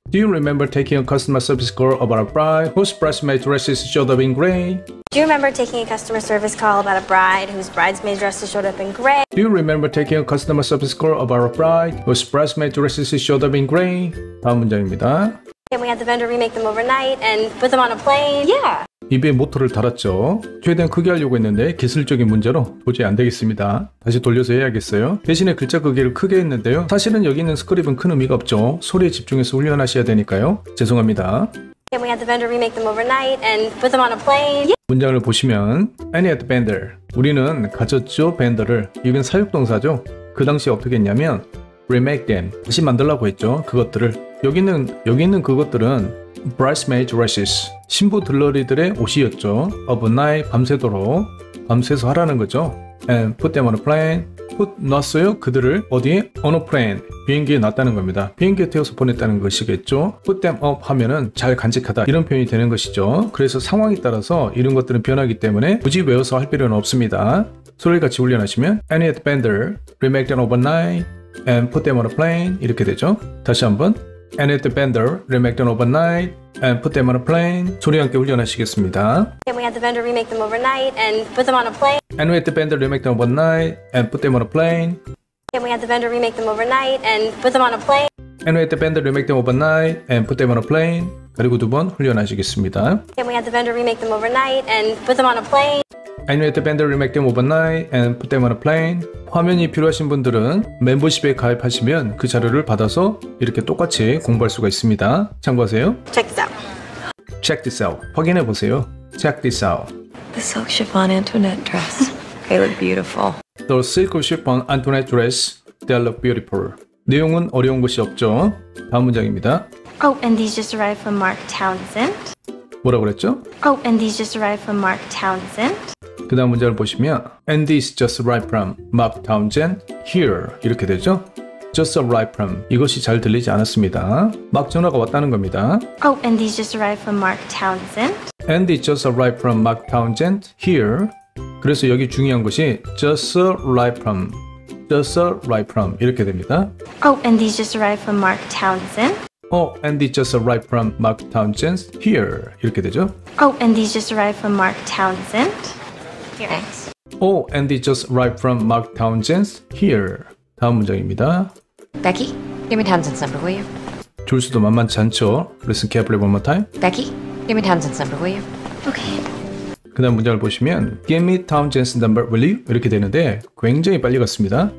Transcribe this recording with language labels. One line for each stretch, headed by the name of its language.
English: Do you remember taking a customer service call about a bride whose bridesmaid dresses showed up in gray? Do you remember taking a customer service call about a bride whose bridesmaid dresses showed up in gray? Do you remember taking a customer service call about a bride whose bridesmaid dresses showed up in gray?
Korean: 다음 문장입니다.
English: And we had the vendor remake them overnight and put them on a plane? Yeah.
Korean: 입에 모터를 달았죠. 최대한 크게 하려고 했는데 기술적인 문제로 도저히 안 되겠습니다. 다시 돌려서 해야겠어요. 대신에 글자 크기를 크게 했는데요. 사실은 여기 있는 스크립은 큰 의미가 없죠. 소리에 집중해서 훈련하셔야 되니까요. 죄송합니다.
English: And we had the vendor remake them overnight and put them on a plane.
Korean: 문장을 보시면
English: And at the vendor,
Korean: 우리는 가졌죠, vendor를. 이건 사육동사죠. 그 당시 어떻게 했냐면
English: remake them,
Korean: 다시 만들라고 했죠. 그것들을. 여기 있는 그것들은
English: bridesmaid dresses,
Korean: 신부 들러리들의 옷이었죠. overnight, 밤새도록, 밤새서 하라는 거죠.
English: and put them on a plane, put
Korean: 놨어요. 그들을 어디에?
English: on a plane,
Korean: 비행기에 놨다는 겁니다. 비행기에 태워서 보냈다는 것이겠죠.
English: put them up
Korean: 하면은 잘 간직하다, 이런 표현이 되는 것이죠. 그래서 상황에 따라서 이런 것들은 변하기 때문에 굳이 외워서 할 필요는 없습니다. 소리를 같이 훈련하시면
English: Annie at the vendor, remake them overnight and put them on a plane,
Korean: 이렇게 되죠. 다시 한번
English: Annie at the vendor, remake them overnight and put them on a plane.
Korean: 소리 함께 훈련하시겠습니다.
English: And we had the vendor remake them overnight and put them on a plane. Annie at the vendor, remake them overnight and put them on a plane. And we had the vendor remake them overnight and put them on a plane. Annie at the vendor, remake them overnight and put them on a plane.
Korean: 그리고 두 번 훈련하시겠습니다. And we had the vendor remake them overnight and put them on a plane. Annie at the vendor, remake them overnight and put them on a plane. 화면이 필요하신 분들은 멤버십에 가입하시면 그 자료를 받아서 이렇게 똑같이 공부할 수가 있습니다. 참고하세요.
English: Check this out. Check this out.
Korean: 확인해 보세요.
English: Check this out. The silk chiffon Antoinette dress. They look beautiful. The silk chiffon Antoinette dress. They look beautiful.
Korean: 내용은 어려운 것이 없죠. 다음 문장입니다.
English: Oh, and these just arrived from Mark Townsend.
Korean: 뭐라고 그랬죠?
English: Oh, and these just arrived from Mark Townsend.
Korean: 그 다음 문장을 보시면
English: And this just arrived from Mark Townsend here,
Korean: 이렇게 되죠.
English: Just arrived from,
Korean: 이것이 잘 들리지 않았습니다. 막 전화가 왔다는 겁니다.
English: Oh, and these just arrived from Mark Townsend. And it just arrived from Mark Townsend here.
Korean: 그래서 여기 중요한 것이
English: just arrived from, just arrived from,
Korean: 이렇게 됩니다.
English: Oh, and these just arrived from Mark Townsend. Oh, and it just arrived from Mark Townsend here,
Korean: 이렇게 되죠.
English: Oh, and these just arrived from Mark Townsend. Here. Thanks. Oh, and it just arrived from Mark Townsend here.
Korean: 다음 문장입니다.
English: Becky, give me Townsend's number, will you?
Korean: 줄 수도 만만치 않죠.
English: Listen carefully one more time. Becky, give me Townsend's number, will you? Okay.
Korean: 그 다음 문장을 보시면
English: Give me Townsend's number, will you?
Korean: 이렇게 되는데 굉장히 빨리 갔습니다.